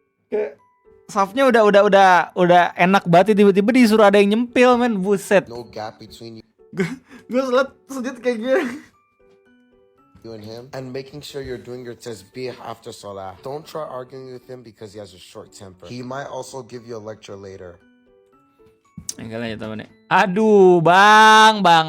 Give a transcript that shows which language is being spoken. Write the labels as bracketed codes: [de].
[id] Kayak safnya udah enak banget, tiba-tiba disuruh ada yang nyempil men, buset. [en] No gap between you. [id] Gue sujud kayak gini. [en] You and him, and making sure you're doing your tasbih after salah. Don't try arguing with him because he has a short temper. He might also give you a lecture later. [id] Enggak lanjut temennya. Aduh bang.